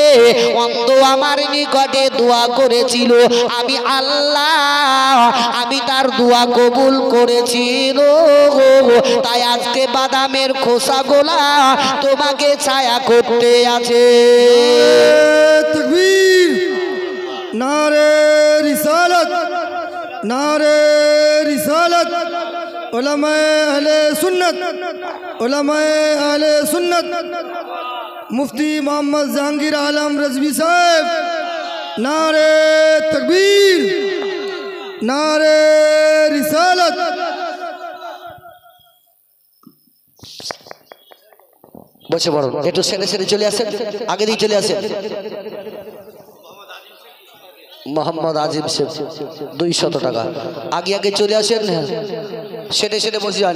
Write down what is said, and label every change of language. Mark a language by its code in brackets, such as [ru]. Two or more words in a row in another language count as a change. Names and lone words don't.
[bn] অন্ধ আমার নিকটে দোয়া করেছিল, আমি আল্লাহ আমি তার দোয়া কবুল করেছিল, তাই আজকে বাদামের খোসাগুলা তোমাকে ছায়া করতে আছে। [ur] تکبیر، نعرۂ رسالت، نعرۂ رسالت, علمائے اہل سنت مفتی محمد جہانگیر عالم رضوی صاحب، نعرۂ تکبیر، نعرۂ رسالت. [bn] বসে পড়ুন, একটু সেরে সেরে চলে আসেন, আগে দিয়ে চলে আসেন। মোহাম্মদ আজিম শেখ 200 টাকা, আগে আগে চলে আসেন, সেটে সেটে বসে যান।